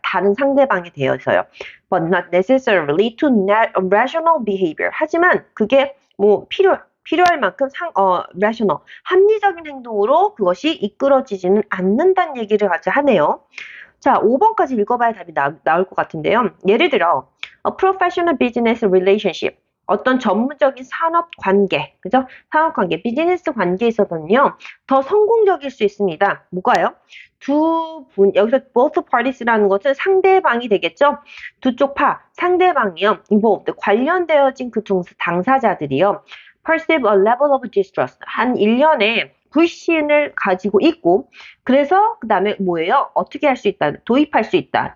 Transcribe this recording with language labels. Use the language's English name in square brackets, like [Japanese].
[Korean] 다른 상대방에 대해서요. [English] But not necessarily to rational behavior. [Korean] 하지만 그게 뭐 필요할 만큼 rational, 합리적인 행동으로 그것이 이끌어지지는 않는다는 얘기를 같이 하네요. 자, 5번까지 읽어봐야 답이 나올 것 같은데요. 예를 들어, [English] a professional business relationship. [Korean] 어떤 전문적인 산업 관계, 그죠? 산업 관계, 비즈니스 관계에 있어서는요, 더 성공적일 수 있습니다. 뭐가요? 여기서 [English] both parties [Korean] 라는 것은 상대방이 되겠죠? 두 쪽 상대방이요, involved, 관련되어진 그 당사자들이요, [English] perceive a level of distrust, [Korean] 한 일련의 불신을 가지고 있고, 그래서 그 다음에 뭐예요? 어떻게 할 수 있다? 도입할 수 있다.